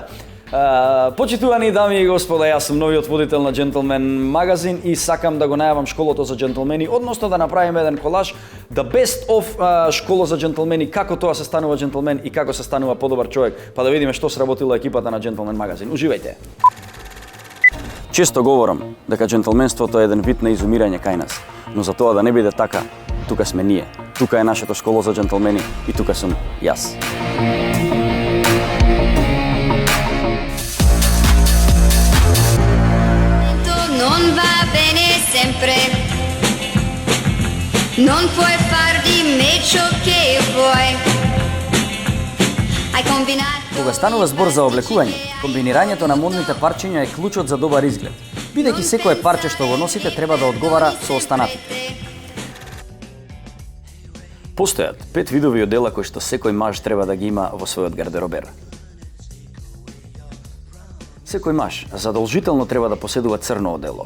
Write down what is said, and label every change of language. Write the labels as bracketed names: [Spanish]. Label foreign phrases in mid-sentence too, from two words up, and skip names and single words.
[Macedonian] Почитувани дами и господа, јас сум новиот водител на Джентлмен магазин и сакам да го најавам школото за џентлмени, односно да направиме еден колаж [English] The Best of [Macedonian] школа за џентлмени, како тоа се станува џентлмен и како се станува подобар човек, па да видиме што сработила екипата на Джентлмен магазин. Уживајте. Често говорам дека џентлменството е еден вид на изумирање кај нас, но за тоа да не биде така, тука сме ние. Тука е нашето школо за џентлмени и тука сум јас. [Italian] Non va bene sempre, non puoi far di me ciò che vuoi. Hai combinato. [Macedonian] Кога станува збор за облекување, комбинирањето на модните парчиња е клучот за добар изглед. Бидејќи секое парче што го носите треба да одговара со останатите. Постојат 5 видови одела кои што секој маж треба да ги има во својот гардеробер. Секој маж задолжително треба да поседува црно одело.